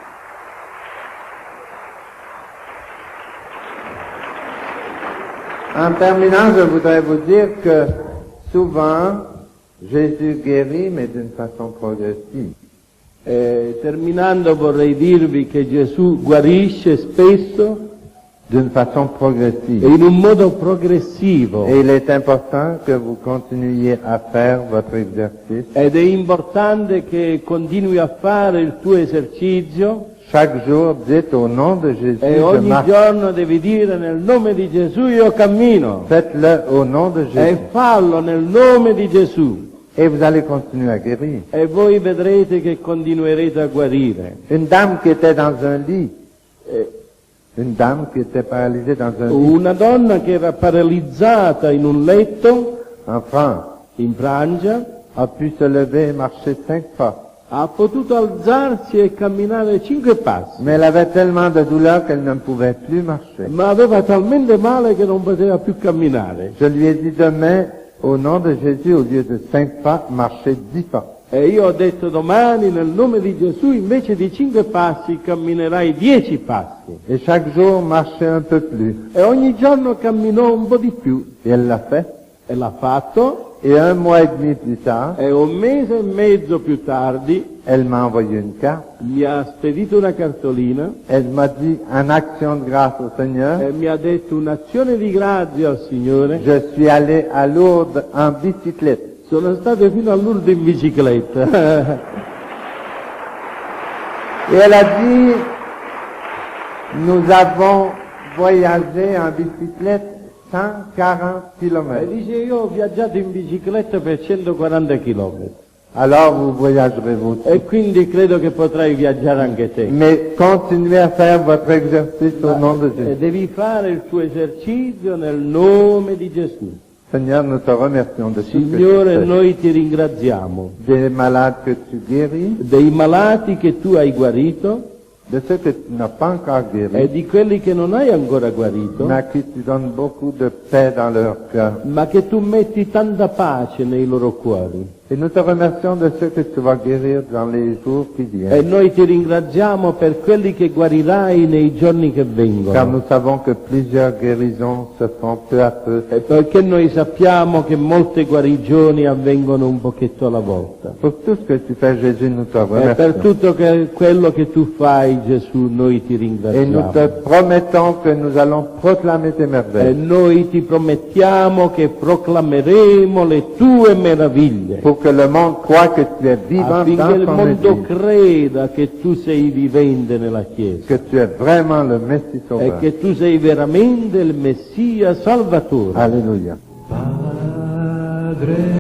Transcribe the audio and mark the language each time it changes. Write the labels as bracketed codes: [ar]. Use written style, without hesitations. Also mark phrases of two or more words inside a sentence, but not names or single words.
[fr] En terminant, je voudrais vous dire que souvent, Jésus guérit, mais d'une façon progressive. [it] Terminando vorrei dirvi che Gesù guarisce spesso [fr] D'une façon [it] e [fr] progressive. [it] in un modo progressivo. [fr] Et il est important que vous continuiez à faire votre exercice. [it] Ed è importante che continui a fare il tuo esercizio [fr] Chaque jour, dites au nom de Jésus, [it] e [fr] je [it] ogni [fr] marche. [it] giorno devi dire nel nome di Gesù io cammino [fr] Faites-le au nom de [it] e [fr] Jésus. [it] fallo nel nome di Gesù [fr] Et vous allez continuer à guérir. [it] e voi vedrete che continuerete a guarire. [fr] Une dame qui était dans un lit, une dame qui était paralysée dans un lit [it] Una donna che era paralizzata in un letto [fr] en France [it] in Francia [fr] a pu se lever et marcher 5 pas. [it] ha potuto alzarsi e camminare 5 passi, [fr] Mais elle avait tellement de douleur qu'elle ne pouvait plus marcher. [it] ma aveva talmente male che non poteva più camminare. [fr] Je lui ai dit demain, au nom de Jésus, au lieu de 5 pas, marchez 10 pas. [it] E io ho detto domani nel nome di Gesù invece di 5 passi camminerai 10 passi. [fr] Et chaque jour, marchez un peu plus. [it] E ogni giorno camminò un po' di più [fr] Et elle l'a fait. [it] e l'ha fatto. [fr] Et 1 mois et demi plus tard, [it] E un mese e mezzo più tardi [fr] elle m'a envoyé une carte. [it] mi ha spedito una cartolina [fr] Elle m'a dit, en action de grâce au Seigneur, [it] e mi ha detto un'azione di grazia al Signore. [fr] je suis allé à Lourdes en bicyclette. [it] Sono stato fino a Lourdes in bicicletta. [fr] Et elle a dit, nous avons voyagé en bicyclette 140 [it] E [fr] km. [it] dice io ho viaggiato in bicicletta per 140 km [fr] Alors vous voyagerez vous aussi. [it] e quindi credo che potrai viaggiare anche te. [fr] Mais continuez à faire votre exercice au nom de [it] E [fr] Jésus. [it] devi fare il tuo esercizio nel nome di Gesù. [fr] Seigneur, nous te remercions de tout ce que tu [it] Signore, [fr] fais. [it] noi ti ringraziamo [fr] Des malades que tu guéris, [it] dei malati che tu hai guarito [fr] de ceux que tu n'as pas encore [it] e [fr] guéris, [it] di quelli che non hai ancora guarito, [fr] mais à qui tu donnes beaucoup de paix dans leur cœur. [it] ma che tu metti tanta pace nei loro cuori. [fr] Et nous te remercions de ceux que tu vas guérir dans les jours qui [it] E [fr] viennent. [it] noi ti ringraziamo per quelli che guarirai nei giorni che [fr] Car [it] vengono. [fr] nous savons que plusieurs guérisons se font peu à peu. [it] E perché noi sappiamo che molte guarigioni avvengono un pochetto alla volta. [fr] Pour tout ce que tu fais, Jésus, nous te [it] E per [fr] remercions. [it] tutto quello che tu fai, Gesù, noi ti [fr] Et nous [it] ringraziamo. [fr] te promettons que nous allons proclamer tes [it] E [fr] merveilles. [it] noi ti promettiamo che proclameremo le tue meraviglie, [fr] Pour que le monde croit que tu es vivant [it] affinché [fr] dans [it] il [fr] ton [it] mondo [fr] Église. [it] creda che tu sei vivente nella Chiesa [fr] Que tu es vraiment le Messie [it] e [fr] sauveur. [it] che tu sei veramente il Messia Salvatore. [fr] Alléluia.